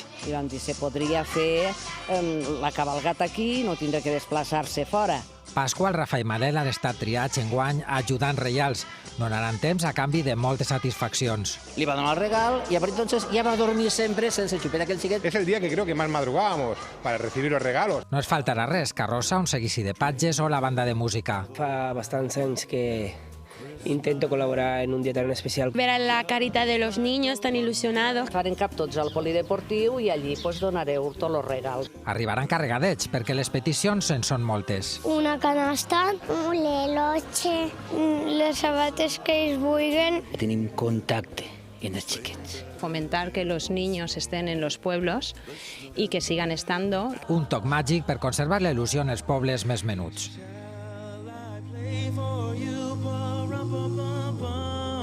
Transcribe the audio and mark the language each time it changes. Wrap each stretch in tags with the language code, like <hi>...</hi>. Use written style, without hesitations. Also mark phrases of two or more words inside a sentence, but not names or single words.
<ca>I vam dir, se podria fer la cavalgata aquí, no tindrà que desplaçar-se fora. Pasqual, Rafa i Manel han estat triats enguany ajudants reials. Donaran temps a canvi de moltes satisfaccions. Li va donar el regal i a partir d'entonces ja va dormir sempre sense xupeta aquell xiquet.</ca> <es>Es el día que creo que más madrugábamos para recibir los regalos.</es> <ca>No es faltarà res, carrossa, un seguici de patges o la banda de música. Fa bastants anys que</ca> <es>intento colaborar en un día tan especial. Ver a la carita de los niños tan ilusionados.</es> <ca>Farem cap tots al polideportiu i allí donareu tots els regals. Arribaran carregadets, perquè les peticions en són moltes. Una canasta, un leloche, les sabates que ells vulguin. Tenim contacte en els xiquets.</ca> <es>Fomentar que los niños estén en los pueblos y que sigan estando.</es> <ca>Un toc màgic per conservar la il·lusió en els pobles més menuts.</ca>